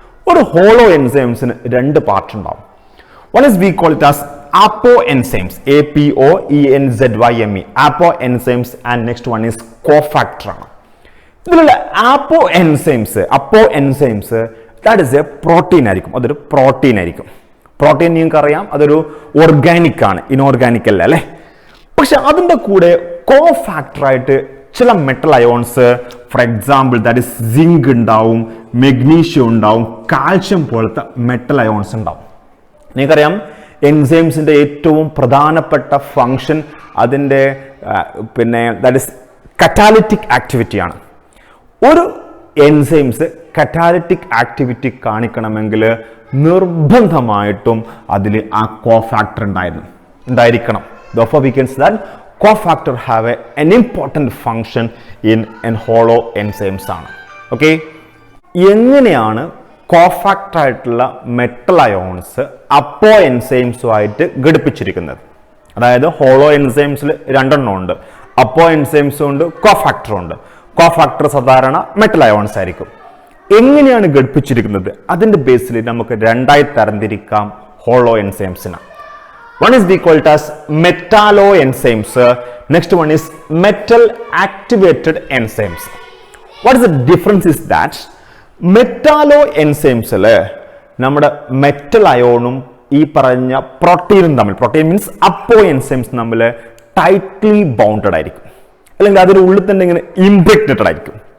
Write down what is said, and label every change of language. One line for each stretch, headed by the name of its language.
Malayalam: ഒരു hollow എൻസൈംസിന് 2 part ഉണ്ടാവും.
English: One is we call it as apo enzymes, APOENZYME, apo enzymes, and next one is cofactor
Malayalam: ആണ്. ഇതിലുള്ള
English: apo enzymes that is a protein
Malayalam: ആയിരിക്കും. അതൊരു protein ആയിരിക്കും. Protein നിങ്ങൾക്ക് അറിയാം, അതൊരു ഓർഗാനിക് ആണ്, ഇനോർഗാനിക് അല്ല അല്ലേ. പക്ഷെ അതിൻ്റെ കൂടെ കോഫാക്ടറായിട്ട് ചില metal ions, for example that is zinc ഉണ്ടാവും, മെഗ്നീഷ്യം ഉണ്ടാവും, കാൽഷ്യം പോലത്തെ മെറ്റൽ അയോൺസ് ഉണ്ടാവും. നിങ്ങൾക്കറിയാം എൻസൈംസിൻ്റെ ഏറ്റവും പ്രധാനപ്പെട്ട ഫങ്ഷൻ അതിൻ്റെ ദാറ്റ് ഇസ് കറ്റാലിറ്റിക് ആക്ടിവിറ്റിയാണ്. ഒരു എൻസൈംസ് കറ്റാലിറ്റിക് ആക്ടിവിറ്റി കാണിക്കണമെങ്കിൽ നിർബന്ധമായിട്ടും അതിൽ ആ കോഫാക്ടർ ഉണ്ടായിരിക്കണം.
English: Therefore we can say that cofactor have an important function in hollow enzymes
Malayalam: ആണ്. ഓക്കെ, എങ്ങനെയാണ് കോഫാക്ടർ ആയിട്ടുള്ള മെറ്റൽ അയോൺസ് അപ്പോ എൻസൈംസുമായിട്ട് ഘടിപ്പിച്ചിരിക്കുന്നത്? അതായത് ഹോളോ എൻസൈംസിൽ 2 എണ്ണം ഉണ്ട്, അപ്പോ എൻസൈംസും ഉണ്ട്, കോഫാക്ടറും ഉണ്ട്. കോഫാക്ടർ സാധാരണ മെറ്റൽ അയോൺസ് ആയിരിക്കും. എങ്ങനെയാണ് ഘടിപ്പിച്ചിരിക്കുന്നത്? അതിന്റെ ബേസിൽ നമുക്ക് 2ആയി തരംതിരിക്കാം hollow എൻസൈംസിന്.
English: One is we call it as metallo enzymes. Next one is metal activated enzymes. What is the difference is that metallo enzymes
Malayalam: നമ്മുടെ മെറ്റൽ അയോണും ഈ പറഞ്ഞ പ്രോട്ടീനും തമ്മിൽ, പ്രോട്ടീൻ മീൻസ് അപ്പോ എൻസൈംസ് തമ്മിൽ ടൈറ്റ്ലി ബൗണ്ടഡ് ആയിരിക്കും, അല്ലെങ്കിൽ അതിൻ്റെ ഉള്ളിൽ തന്നെ ഇങ്ങനെ ഇംപ്രഗ്നേറ്റഡ് ആയിരിക്കും.